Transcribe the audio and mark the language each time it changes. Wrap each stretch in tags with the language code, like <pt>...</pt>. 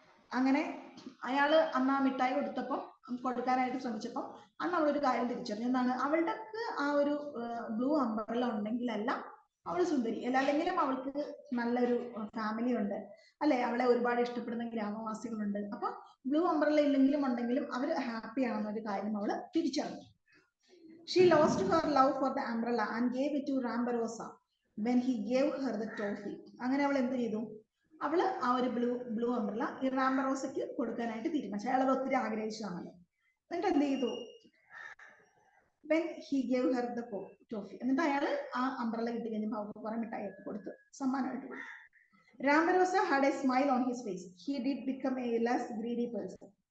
<ml>അങ്ങനെ അയാള് അന്ന് ആ മിഠായി കൊടുക്കാനായിട്ട് ശ്രമിച്ചപ്പോൾ അന്ന് അവളൊരു കാര്യം തിരിച്ചറിഞ്ഞു. എന്താണ്? അവളുടെ ആ ഒരു ബ്ലൂ അംബ്രല്ല ഉണ്ടെങ്കിലല്ല അവൾ സുന്ദരി, അല്ലെങ്കിലും അവൾക്ക് നല്ലൊരു ഫാമിലി ഉണ്ട് അല്ലെ, അവളെ ഒരുപാട് ഇഷ്ടപ്പെടുന്ന ഗ്രാമവാസികളുണ്ട്. അപ്പൊ ബ്ലൂ അംബ്രല്ല ഇല്ലെങ്കിലും ഉണ്ടെങ്കിലും അവർ ഹാപ്പി ആണെന്നൊരു കാര്യം അവള് തിരിച്ചറിഞ്ഞു.</ml> <en>She lost her love for the umbrella and gave it to Rambarosa when he gave her the toffee.</en> <ml>അങ്ങനെ അവൾ എന്ത് ചെയ്തു? അവള് ആ ഒരു ബ്ലൂ അംബ്രല്ല ഈ റാംബറോസയ്ക്ക് കൊടുക്കാനായിട്ട് തീരുമാനിച്ചു. അയാളത് ഒത്തിരി ആഗ്രഹിച്ചതാണല്ലോ. എന്നിട്ട് എന്ത് ചെയ്തു?</ml> <en>when he gave her the toffee,</en> <ml>എന്നിട്ട് അയാള് ആ അംബ്രല്ല കിട്ടി കഴിഞ്ഞപ്പോൾ അവർക്ക് കുറെ മിഠായിയൊക്കെ കൊടുത്ത് സമ്മാനമായിട്ട് കൊടുത്തു.</ml> <en>Rambarosa had a smile on his face. He did become a less greedy person.</en>